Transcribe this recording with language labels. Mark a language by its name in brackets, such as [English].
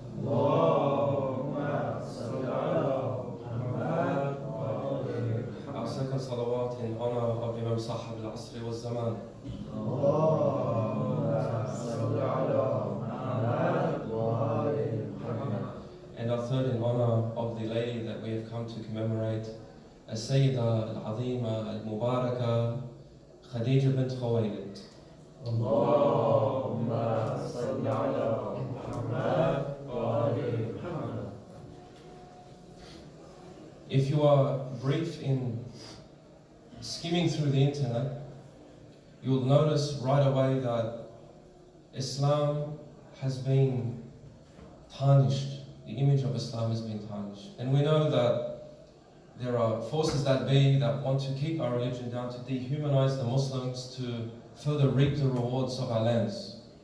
[Arabic] اللهم صل على محمد وآل محمد. [English] Our second salawat in honor of Imam Sahib al-Asri wa Zaman. [Arabic] اللهم صل على محمد وآل محمد. [English] And our third in honor of the lady that we have come to commemorate, As-Sayyida al-Azima al-Mubaraka, Khadijah bint Khuwaylid. [Arabic] اللهم صل على محمد وآل محمد. [English] If you are brief in skimming through the internet, you'll notice right away that Islam has been tarnished. The image of Islam has been tarnished. And we know that there are forces that be that want to keep our religion down, to dehumanize the Muslims, to further reap the rewards of our lands.